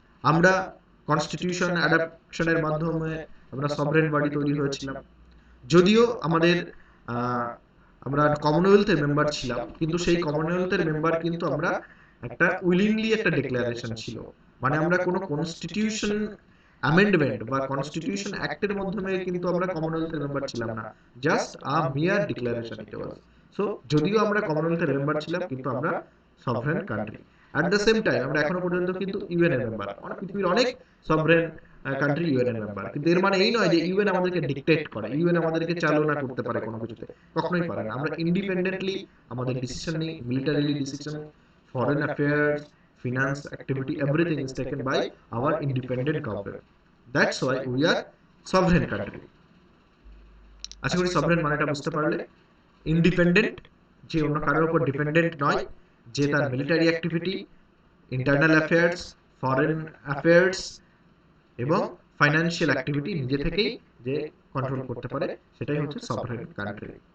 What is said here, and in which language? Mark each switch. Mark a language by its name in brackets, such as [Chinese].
[Bangla] আমরা কনস্টিটিউশন অ্যাডাপশনের মাধ্যমে আমরা সভরেন বডি তৈরি হয়েছিলাম, যদিও আমাদের আমরা কমনওয়েলথের মেম্বার ছিলাম, কিন্তু সেই কমনওয়েলথের মেম্বার কিন্তু আমরা একটা উইলিংলি একটা ডিক্লারেশন ছিল, মানে আমরা কোনো কনস্টিটিউশন অ্যামেন্ডমেন্ট বা কনস্টিটিউশন অ্যাক্টের মাধ্যমে কিন্তু আমরা কমনওয়েলথের মেম্বার ছিলাম না, [English] Just a mere declaration it was. [Bangla] সো যদিও আমরা কমনওয়েলথের মেম্বার ছিলাম কিন্তু আমরা sovereign country. [English] at the same time [Bangla] আমরা এখনো পর্যন্ত কিন্তু ইউএন এর মেম্বার, অনেক পৃথিবীর অনেক সভরেন কান্ট্রি ইউএন এর মেম্বার, কিন্তু এর মানে এই নয় যে ইউএন আমাদেরকে ডিক্টেট করে, ইউএন আমাদেরকে চালনা করতে পারে কোনো কিছুতে, কখনোই পারে না। আমরা ইন্ডিপেন্ডেন্টলি আমাদের ডিসিশন নিই, [English] Militarily decision, foreign affairs, finance activity, everything is taken by our independent government. That's why we are sovereign country. [Bangla] আশা করি সভরেন মানেটা বুঝতে পারলে। ইন্ডিপেন্ডেন্ট, যে অন্য কারোর উপর ডিপেন্ডেন্ট নয়, যে তার military activity, internal affairs, foreign affairs এবং ফাইন্যান্সিয়াল অ্যাক্টিভিটি নিজে থেকেই যে কন্ট্রোল করতে পারে, সেটাই হচ্ছে সভরেন কান্ট্রি।